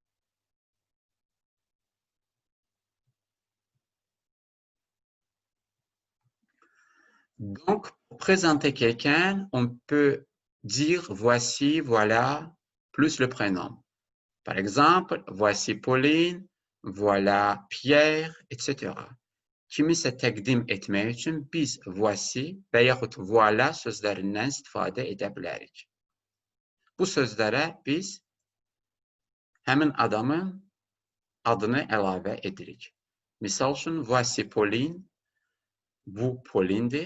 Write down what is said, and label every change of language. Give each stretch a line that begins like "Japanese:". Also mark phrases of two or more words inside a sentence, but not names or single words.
French: Donc, pour présenter quelqu'un, on peut dire voici, voilà, plus le prénom. Par exemple, voici Pauline, voilà Pierre, etc.
Azerbaijani: Kimisə təqdim etmək üçün biz voici və yaxud voilà sözlərindən istifadə edə bilərik. Bu sözlərə biz həmin adamın adını əlavə edirik. Misal üçün, voici Pauline, bu Pauline'dir.